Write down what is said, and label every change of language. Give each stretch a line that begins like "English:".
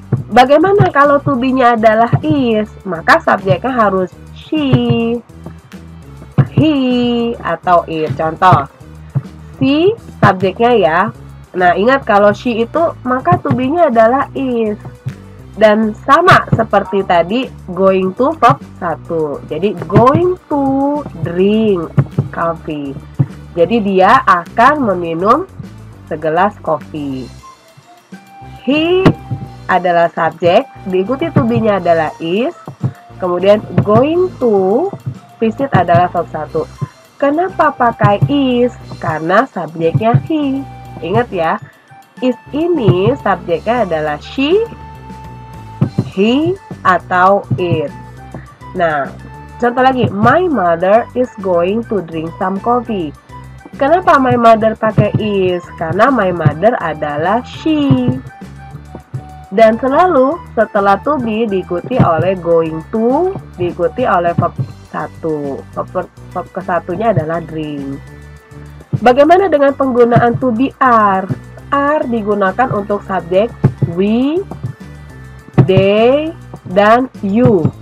Indonesian: Bagaimana kalau to be-nya adalah is? Maka subjeknya harus she, he, atau it. Contoh, si subjeknya ya. Nah, ingat kalau she itu maka to be-nya adalah is. Dan sama seperti tadi going to verb 1.
English: Jadi going to drink coffee.
Indonesian: Jadi dia akan meminum segelas kopi. He adalah subjek, diikuti to be-nya adalah is. Kemudian going to visit adalah verb 1. Kenapa pakai is? Karena subjeknya he. Ingat ya, is ini subjeknya adalah she, he, atau it. Nah, contoh lagi,
English: my mother is going to drink some coffee.
Indonesian: Kenapa my mother pakai is? Karena my mother adalah she. Dan selalu setelah to be diikuti oleh going to, diikuti oleh verb 1. Verb ke-1-nya adalah drink. Bagaimana dengan penggunaan to be are? Are digunakan untuk subjek we, they, dan you.